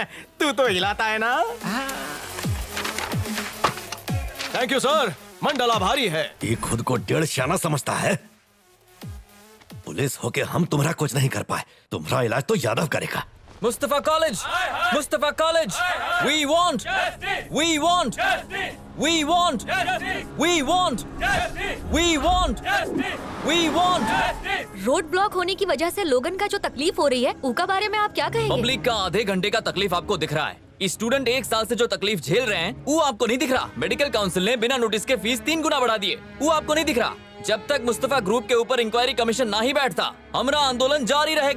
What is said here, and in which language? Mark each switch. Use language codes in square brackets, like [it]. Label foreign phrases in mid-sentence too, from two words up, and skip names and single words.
[hi] तू तो हिलाता है ना। [en] thank you sir, [hi] मंडल आभारी है। ये खुद को 1.5 शाना समझता है। पुलिस होके हम तुम्हारा कुछ नहीं कर पाए, तुम्हारा इलाज तो यादव करेगा। मुस्तफा कॉलेज, मुस्तफा कॉलेज, [en] we want, we want, we want, we want, we want, we want। road block [hi] होने की वजह से लोगन का जो तकलीफ हो रही है, उसका बारे में आप क्या कहेंगे? पब्लिक का आधे घंटे का तकलीफ आपको दिख रहा है। स्टूडेंट 1 साल से जो तकलीफ झेल रहे हैं वो आपको नहीं दिख रहा। [en] medical council [hi] ने बिना नोटिस के फीस 3 गुना बढ़ा दिए, वो आपको नहीं दिख रहा। जब तक मुस्तफा ग्रुप के ऊपर [en] inquiry commission [hi] ना ही बैठता, हमारा आंदोलन जारी रहेगा।